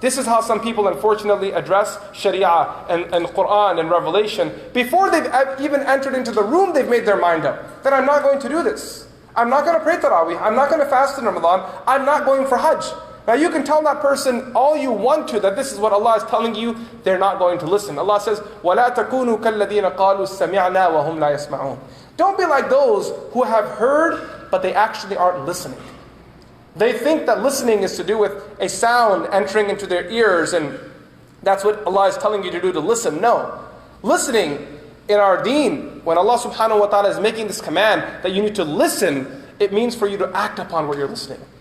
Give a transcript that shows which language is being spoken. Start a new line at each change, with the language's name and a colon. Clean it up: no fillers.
English: This is how some people unfortunately address Sharia and Quran and Revelation. Before they've even entered into the room, they've made their mind up that I'm not going to do this. I'm not going to pray Taraweeh. I'm not going to fast in Ramadan. I'm not going for Hajj. Now you can tell that person all you want to, that this is what Allah is telling you, they're not going to listen. Allah says,
Arabic: وَلَا تَكُونُوا كَالَّذِينَ قَالُوا سَمِعْنَا وَهُمْ لَا يَسْمَعُونَ.
English: Don't be like those who have heard, but they actually aren't listening. They think that listening is to do with a sound entering into their ears, and that's what Allah is telling you to do, to listen. No. Listening in our deen, when Allah subhanahu wa ta'ala is making this command that you need to listen, it means for you to act upon what you're listening.